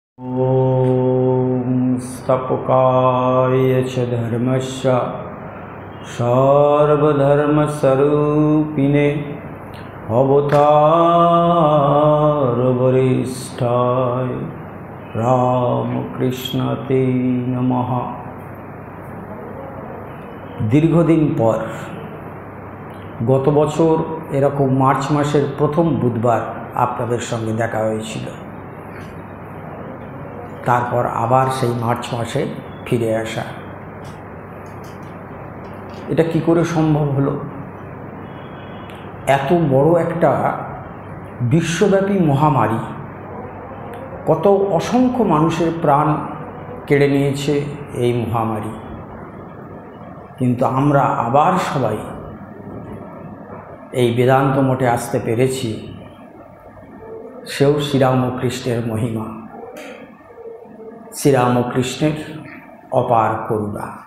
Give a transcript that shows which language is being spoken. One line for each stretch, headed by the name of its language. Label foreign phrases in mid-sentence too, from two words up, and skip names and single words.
Sanskrit: ॐ स्थापकाय च धर्मस्य सर्वधर्मस्वरूपिणे अवतारवरिष्ठाय रामकृष्णते नमः।
Bangla: দীর্ঘদিন পর গত बছর এরকম মার্চ মাসের প্রথম বুধবার আপনাদের সঙ্গে দেখা হয়েছিল। তারপর আবার সেই মার্চ মাসে ফিরে আসা, এটা কি করে সম্ভব হলো? এত বড় একটা বিশ্বব্যাপী মহামারী কত অসংখ্য মানুষের প্রাণ কেড়ে নিয়েছে এই মহামারী, কিন্তু আমরা আবার সবাই এই বেদান্ত মঠে আসতে পেরেছি, সেও শ্রীরামকৃষ্ণের মহিমা, শ্রীরামকৃষ্ণের অপার করুণা।